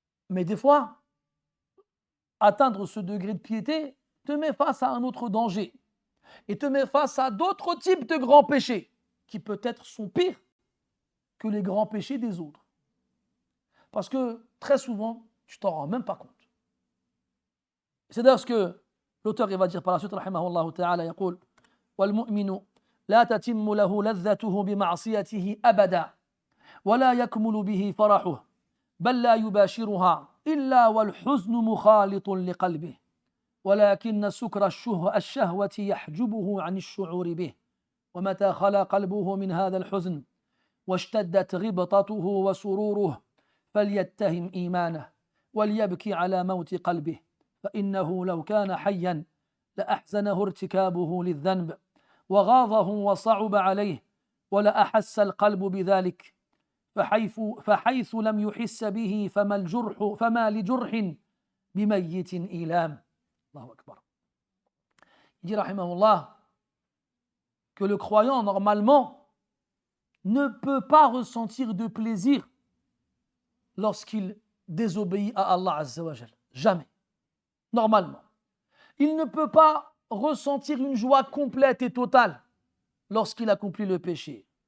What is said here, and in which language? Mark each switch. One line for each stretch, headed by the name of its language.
French: Mais des fois, atteindre ce degré de piété te met face à un autre danger et te met face à d'autres types de grands péchés qui peut-être sont pires que les grands péchés des autres. Parce que très souvent, tu t'en rends même pas compte. C'est d'ailleurs ce que l'auteur il va dire par la suite, rahimahullah ta'ala,
Arabic: يقول والمؤمن لا تتم له لذته بمعصيته أبدا ولا يكمل به فرحه بل لا يباشرها إلا والحزن مخالط لقلبه ولكن سكر الشهوة يحجبه عن الشعور به ومتى خلا قلبه من هذا الحزن واشتدت غبطته وسروره فليتهم إيمانه وليبكي على موت قلبه فإنه لو كان حيا لأحزنه ارتكابه للذنب وغاضه وصعب عليه ولأحس القلب بذلك فحيث لم يحس به فما لجرح بميت إيلام. Allahu Akbar.
French: Il dit, rahimahullah, que le croyant, normalement, ne peut pas ressentir de plaisir lorsqu'il désobéit à Allah Azza wa Jal. Jamais. Normalement. Il ne peut pas ressentir une joie complète et totale lorsqu'il accomplit le péché.